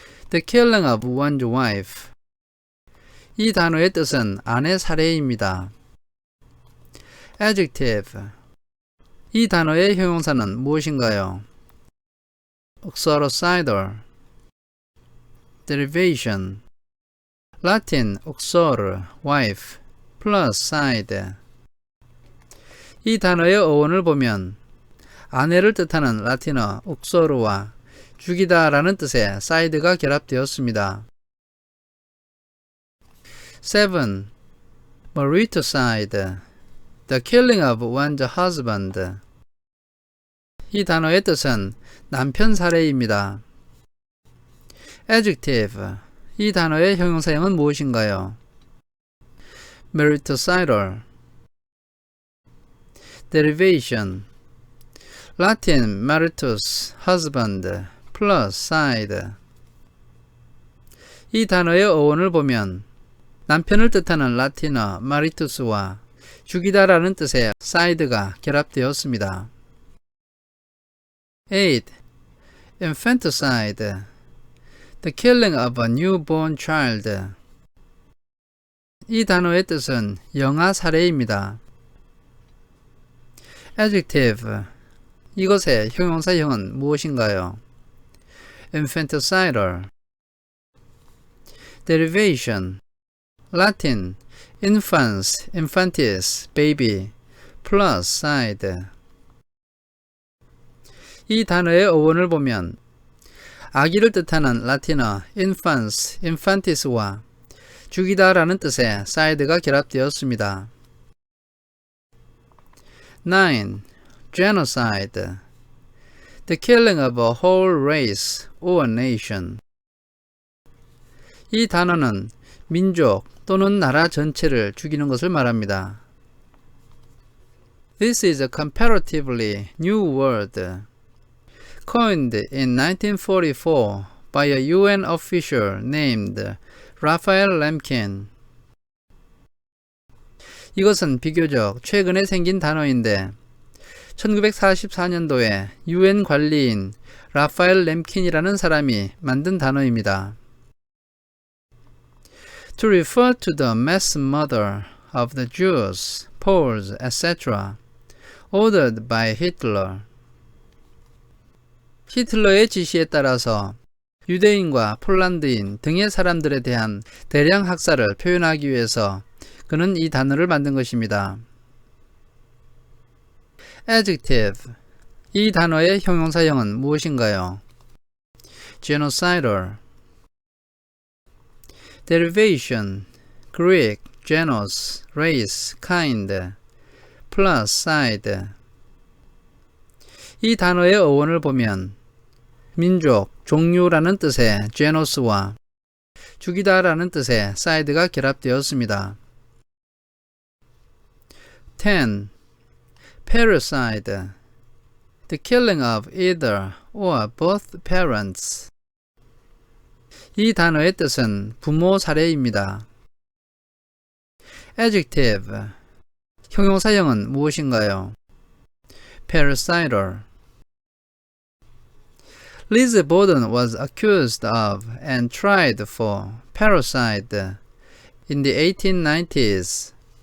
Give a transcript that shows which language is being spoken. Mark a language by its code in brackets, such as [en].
[en] The killing of one's wife. [ko] 이 단어의 뜻은 아내 살해입니다. [en] Adjective. [ko] 이 단어의 형용사는 무엇인가요? [en] uxoricidal. Derivation. Latin uxor, wife, plus side. [ko] 이 단어의 어원을 보면 아내를 뜻하는 라틴어 uxor와 죽이다 라는 뜻의 side가 결합되었습니다. [en] 7. mariticide. The killing of one's husband. [ko] 이 단어의 뜻은 남편 살해입니다. [en] Adjective. [ko] 이 단어의 형용사형은 무엇인가요? [en] marital. Derivation. Latin maritus, husband, plus side. [ko] 이 단어의 어원을 보면 남편을 뜻하는 라틴어 maritus와 죽이다라는 뜻의 side가 결합되었습니다. [en] 8. infanticide. The killing of a newborn child. [ko] 이 단어의 뜻은 영아 살해입니다. [en] Adjective. [ko] 이것의 형용사형은 무엇인가요? [en] infanticidal. Derivation. Latin infants, infantis, baby, plus side. [ko] 이 단어의 어원을 보면 아기를 뜻하는 라틴어 infans, infantis와 죽이다 라는 뜻의 side가 결합되었습니다. [en] 9. Genocide. The killing of a whole race or nation. [ko] 이 단어는 민족 또는 나라 전체를 죽이는 것을 말합니다. [en] This is a comparatively new word, coined in 1944 by a UN official named Raphael Lemkin. [ko] 이것은 비교적 최근에 생긴 단어인데 1944년도에 UN 관리인 라파엘 램킨이라는 사람이 만든 단어입니다. [en] To refer to the mass murder of the Jews, Poles, etc. ordered by Hitler. [ko] 히틀러의 지시에 따라서 유대인과 폴란드인 등의 사람들에 대한 대량 학살을 표현하기 위해서 그는 이 단어를 만든 것입니다. [en] Adjective. [ko] 이 단어의 형용사형은 무엇인가요? [en] Genocidal. Derivation. Greek, genus, race, kind, plus side. [ko] 이 단어의 어원을 보면 민족, 종류라는 뜻의 genus와 죽이다 라는 뜻의 side가 결합되었습니다. [en] 10. Parricide. The killing of either or both parents. [ko] 이 단어의 뜻은 부모 살해입니다. [en] Adjective. [ko] 형용사형은 무엇인가요? [en] Parricidal. Lizzie Borden was accused of and tried for parricide in the 1890s.